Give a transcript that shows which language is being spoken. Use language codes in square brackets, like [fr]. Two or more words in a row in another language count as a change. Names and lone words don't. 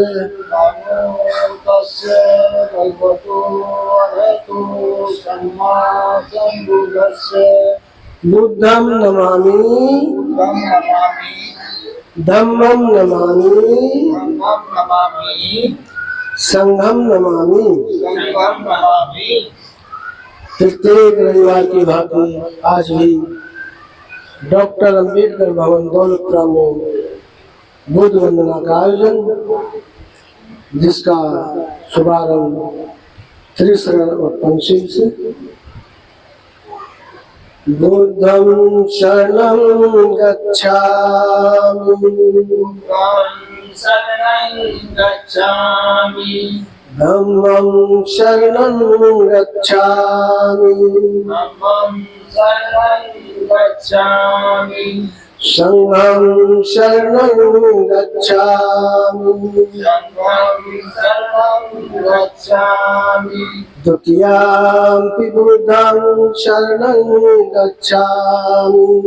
[pi] नमो तस्य भगवतो अरहतो सम्मा सम्बुद्धस्य। बुद्धं नमामि धम्मं नमामि संघं नमामि। [hi] प्रत्येक रविवार की भांति आज भी डॉक्टर अंबेडकर भवन दौलतपुरा में बुद्ध वंदना का आयोजन, जिसका शुभारंभ त्रिशरण और पंचशील से। [pi] बुद्धं शरणं गच्छामि धम्मं शरणं गच्छामि संघं शरणं गच्छामि द्वितीयं बुद्धं शरणं गच्छामि